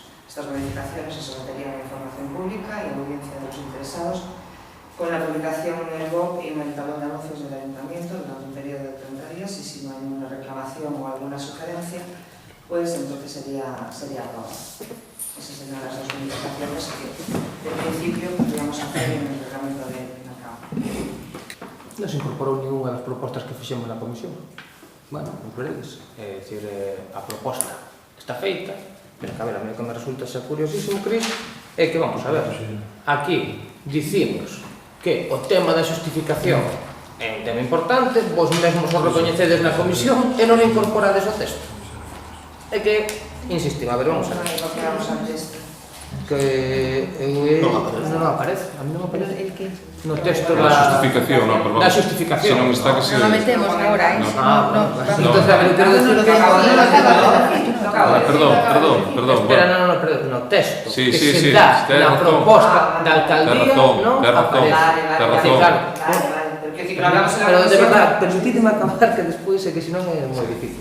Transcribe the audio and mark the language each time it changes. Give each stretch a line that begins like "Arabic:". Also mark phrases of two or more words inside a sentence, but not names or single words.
Spanish: Estas modificaciones se someterían a información pública y a audiencia de los interesados con la publicación en el BOP y en el talón de anuncios del Ayuntamiento durante un periodo de 30 días, y si no hay ninguna reclamación o alguna sugerencia, pues entonces sería aprobado. Esas serían las dos modificaciones que, de principio, podríamos hacer en el reglamento de mercado.
Galician: Non se incorporou ninguna das propostas que fixemos na comisión. Bueno, non credes. É dicir, a proposta está feita, pero que, a ver,
Spanish: a mí que me resulta ser curiosísimo,
Galician: Cris, é que,
Spanish: vamos a ver,
Galician: aquí dicimos que o tema da xustificación é un tema importante, vos mesmos o recoñecedes na comisión e non incorporades o texto. É que, insistimos, a ver,
Spanish: vamos a ver.
Galician: Que non aparece, a mí non aparece.
Spanish: El que?
Galician: No texto
Spanish: La justificación, no, perdón. La justificación.
Galician: Si non está que se...
Spanish: No metemos ahora, ¿eh? Entonces,
Galician: a ver, quero decir que... Perdón. Espera, no, no texto Sí, que sí, se sí, dá ten na razón. proposta da alcaldía non Ten razón. aparece. Claro, pero de verdad, permitidme acabar que despois é que senón é moi difícil.